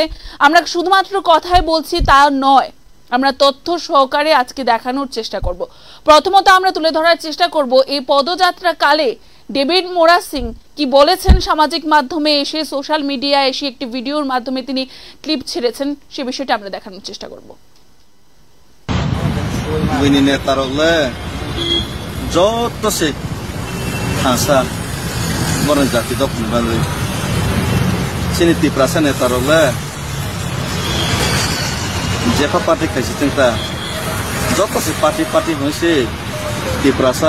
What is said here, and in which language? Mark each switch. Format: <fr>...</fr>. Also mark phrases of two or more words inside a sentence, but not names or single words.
<bn>আমরা শুধুমাত্র কথাই বলছি তা নয়, আমরা তথ্য সহকারে আজকে দেখানোর চেষ্টা করব। প্রথমত আমরা তুলে ধরার চেষ্টা করব এই পদযাত্রা কালে ডেভিড মোরাসিং কি বলেছেন। সামাজিক মাধ্যমে এসে,</bn> <en>social media</en> <bn>এসে একটি ভিডিওর মাধ্যমে তিনি ক্লিপ ছেড়েছেন, সে বিষয়টা আমরা দেখানোর চেষ্টা করব। जेफा पार्टी खाई जत से पार्टी हईसे ত্রিপ্রাসা</bn>